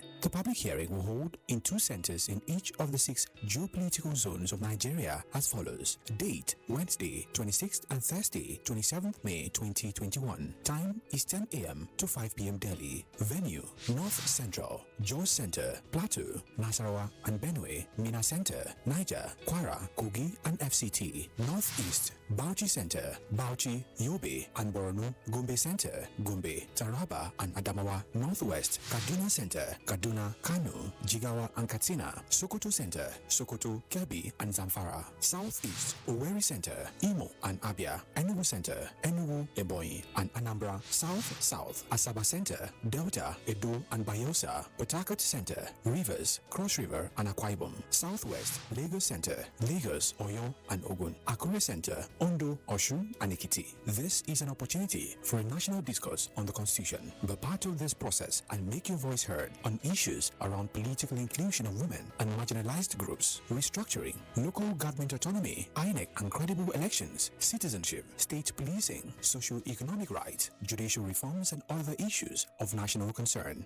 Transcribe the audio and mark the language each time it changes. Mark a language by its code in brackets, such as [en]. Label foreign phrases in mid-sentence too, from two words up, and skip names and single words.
[en] The public hearing will hold in two centers in each of the 6 geopolitical zones of Nigeria as follows. Date, Wednesday, 26th and Thursday, 27th May 2021. Time is 10 a.m. to 5 p.m. daily. Venue, North Central, Jos Center, Plateau, Nasarawa and Benue, Mina Center, Niger, Kwara, Kogi and FCT. Northeast, Bauchi Center, Bauchi, Yobe and Borno, Gombe Center, Gombe, Taraba and Adamawa. Northwest, Kaduna Center, Kaduna, Kano, Jigawa and Katsina. Sokoto Center, Sokoto, Kebbi and Zamfara. Southeast, Owerri Center, Imo and Abia. Enugu Center, Enugu, Ebonyi and Anambra. South, Asaba Center, Delta, Edo and Bayelsa. Port Harcourt Center, Rivers, Cross River and Akwa Ibom. Southwest, Lagos Center, Lagos, Oyo and Ogun. Akure Center, Ondo, Osun and Ekiti. This is an opportunity for a national discourse on the Constitution. Be part of this process and make your voice heard on issues around political inclusion of women and marginalized groups, restructuring, local government autonomy, INEC and credible elections, citizenship, state policing, socio-economic rights, judicial reforms and other issues of national concern.